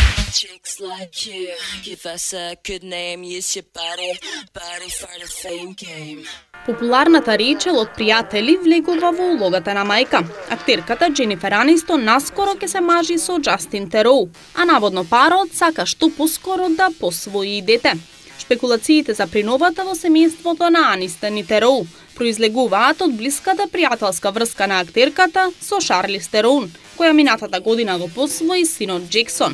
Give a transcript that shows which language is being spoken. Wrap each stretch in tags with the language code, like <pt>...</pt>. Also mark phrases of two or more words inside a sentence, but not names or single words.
<en>Chicks like you, give us a good name, use your body for the fame game.</en> <mk>Популарната Рейчел од Пријатели влегува во улогата на мајка. Актерката Џенифер Анистон наскоро ќе се мажи со Џастин Тероу, а наводно парот сака што поскоро да посвои дете. Шпекулациите за приновата во семејството на Анистон и Тероу произлегуваат од блиската пријателска врска на актерката со Шарлиз Тероун, која минатата година го посвои синот Џексон.</mk>